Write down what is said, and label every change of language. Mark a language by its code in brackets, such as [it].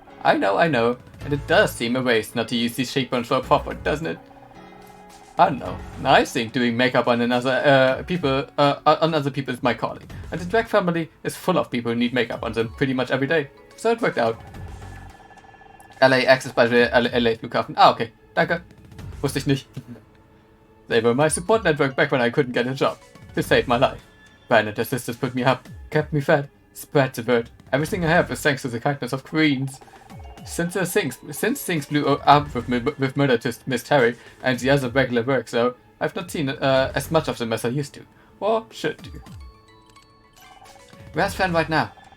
[en] I know, and it does seem a waste not to use these cheekbones for a profit, doesn't it? I don't know. I think doing makeup on other people is my calling, and the drag family is full of people who need makeup on them pretty much every day, so it worked out. [de] LAX ist bei LA Flughafen. Ah, okay, danke. Wusste ich nicht. [en] They were my support network back when I couldn't get a job. They saved my life. Fran and her sisters put me up, kept me fed, spread the word. Everything I have is thanks to the kindness of queens. Since things blew up with murder to Miss Terry and the other regular work, though, I've not seen as much of them as I used to, or should do. Where's Fran right now?